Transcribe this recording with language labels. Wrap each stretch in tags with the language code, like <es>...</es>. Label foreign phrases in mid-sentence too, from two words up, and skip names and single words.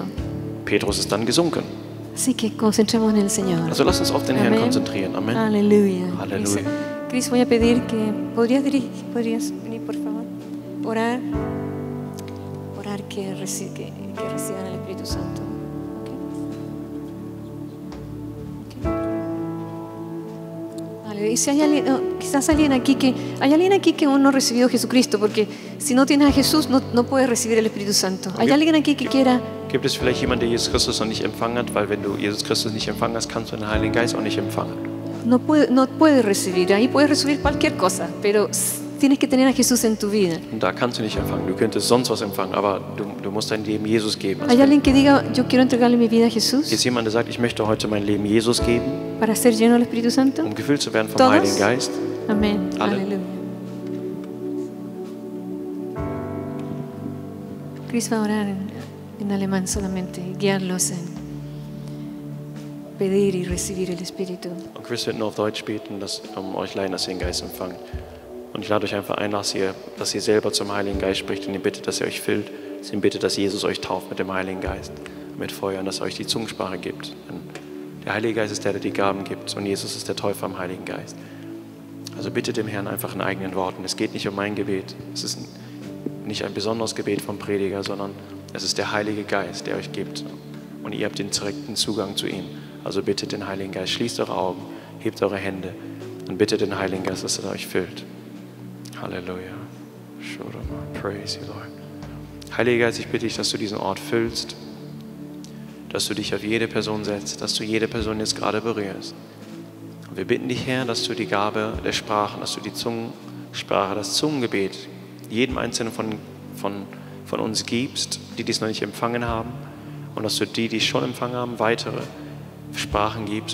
<de>Petrus ist dann gesunken.</de> <es>Así que concentremos en el Señor.</es> <de>Also lass uns auf den Herrn</de> <es>Amén.</es> <de>konzentrieren. Amen.</de> <es>Aleluya. Aleluya. Cris, voy a pedir que podrías venir, por favor, orar que reciban el Espíritu Santo. Y si hay alguien, quizás hay alguien aquí que aún no ha recibido a Jesucristo, porque si no tienes a Jesús no puedes recibir el Espíritu Santo. ¿Hay alguien aquí que quiera?</es> <de>Gibt es vielleicht jemanden, der Jesus Christus noch nicht empfangen hat? Weil wenn du Jesus Christus nicht empfangen hast, kannst du den Heiligen Geist auch nicht empfangen.</de> <es>No puedes recibir. Ahí puedes recibir cualquier cosa, pero tienes que tener a Jesús en tu vida.</es> <de>Und da kannst du nicht empfangen. Du könntest sonst was empfangen, aber du musst dein Leben Jesus geben.</de> <es>¿Hay alguien que diga, yo quiero entregarle mi vida a Jesús</es> <de>Ist jemand, der sagt, ich möchte heute mein Leben Jesus geben,</de> <es>para ser lleno del Espíritu Santo?</es> <de>um gefüllt zu werden vom</de> <es>¿Todos?</es> <de>Heiligen Geist?</de> <es>Amén.</es> <de>Alle.</de> <es>Aleluya. Chris va a orar en alemán solamente, guiarlos en pedir y recibir el Espíritu.</es> <de>Und Chris wird nur auf Deutsch beten, euch leiden, dass ihr den Geist empfangt. Und ich lade euch einfach ein, dass ihr selber zum Heiligen Geist spricht und ihn bittet, dass er euch füllt. Dass ihr ihn bittet, dass Jesus euch tauft mit dem Heiligen Geist, mit Feuer und dass er euch die Zungensprache gibt. Denn der Heilige Geist ist der die Gaben gibt und Jesus ist der Täufer am Heiligen Geist. Also bittet dem Herrn einfach in eigenen Worten. Es geht nicht um mein Gebet. Es ist nicht ein besonderes Gebet vom Prediger, sondern es ist der Heilige Geist, der euch gibt. Und ihr habt den direkten Zugang zu ihm. Also bittet den Heiligen Geist. Schließt eure Augen, hebt eure Hände und bittet den Heiligen Geist, dass er euch füllt.</de> <en>Halleluja. Praise you, Lord.</en> <de>Heiliger Geist, ich bitte dich, dass du diesen Ort füllst, dass du dich auf jede Person setzt, dass du jede Person jetzt gerade berührst. Und wir bitten dich, Herr, dass du die Gabe der Sprachen, dass du die Zungensprache, das Zungengebet jedem Einzelnen von uns gibst, die dies noch nicht empfangen haben, und dass du die schon empfangen haben, weitere Sprachen gibst.</de>